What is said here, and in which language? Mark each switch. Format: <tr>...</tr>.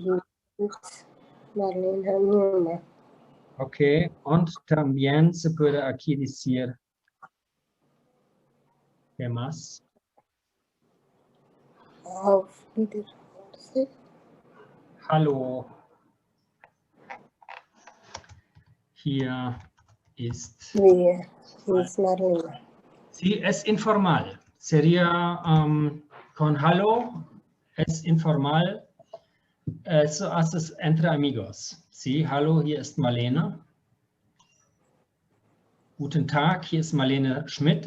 <de>Hier ist Marlene Neumann.</de> <es>Ok,</es> <de>und</de> <es>también se puede aquí decir, ¿qué más?</es> <de>Auf Wiedersehen. Hallo. Hier ist, Hier ist Marlene.</de> <es>sí, es informal. Sería con hallo, es informal. Eso haces entre amigos. Sí,</es> <de>hallo, hier ist Marlene. Guten Tag, hier ist Marlene Schmidt.</de>